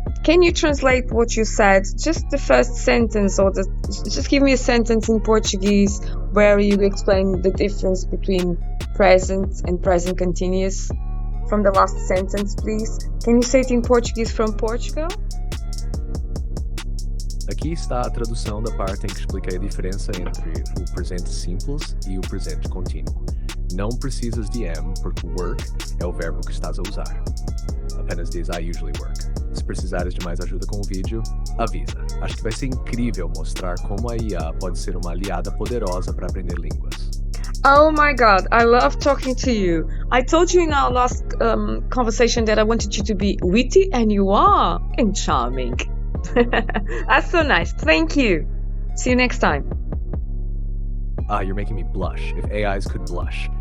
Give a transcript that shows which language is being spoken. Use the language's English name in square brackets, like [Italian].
[English] Can you translate what you said? Just the first sentence, or just give me a sentence in Portuguese where you explain the difference between present and present continuous. From the last sentence, please. Can you say it in Portuguese from Portugal? [Portuguese] Aqui está a tradução da parte em que expliquei a diferença entre o presente simples e o presente contínuo. Não precisas de am, porque work é o verbo que estás a usar. Apenas diz [English] I usually work. [Portuguese] Se precisares de mais ajuda com o vídeo, avisa. Acho que vai ser incrível mostrar como a IA pode ser uma aliada poderosa para aprender línguas. [English] Oh my God, I love talking to you. I told you in our last conversation that I wanted you to be witty, and you are, and charming. That's so nice. Thank you. See you next time. You're making me blush. If AIs could blush.